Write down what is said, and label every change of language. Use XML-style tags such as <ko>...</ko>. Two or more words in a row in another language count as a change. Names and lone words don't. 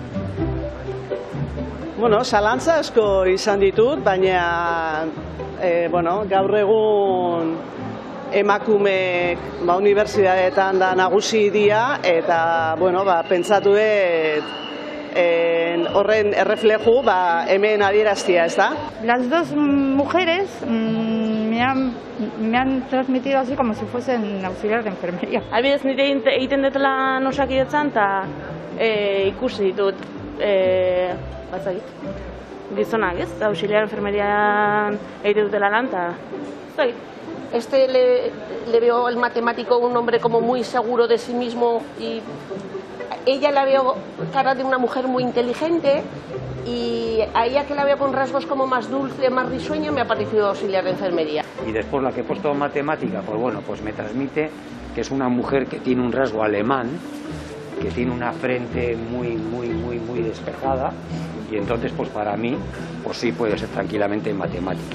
<eu>Zalantza asko izan ditut, baina gaur egun emakumeek unibertsitateetan da nagusi dira, eta pentsatu dut horren errefleju hemen adieraztia, ez da?</eu> <es>Las dos mujeres me han transmitido así como si fuesen auxiliar de enfermería.</es> <eu>Adibidez, nire egiten dut lan Osakidetzan, eta ikusi ditut gizonak, ez? Auxiliar enfermerian egiten dutela lan, eta</eu> <es>le veo al matemático un hombre como muy seguro de sí mismo y ella la veo cara de una mujer muy inteligente y a ella que la veo con rasgos como más dulce, más risueño, me ha parecido auxiliar de enfermería. Y después la que he puesto en matemática, pues me transmite que es una mujer que tiene un rasgo alemán, que tiene una frente muy despejada, y entonces pues para mí pues sí puede ser tranquilamente en matemática.</es>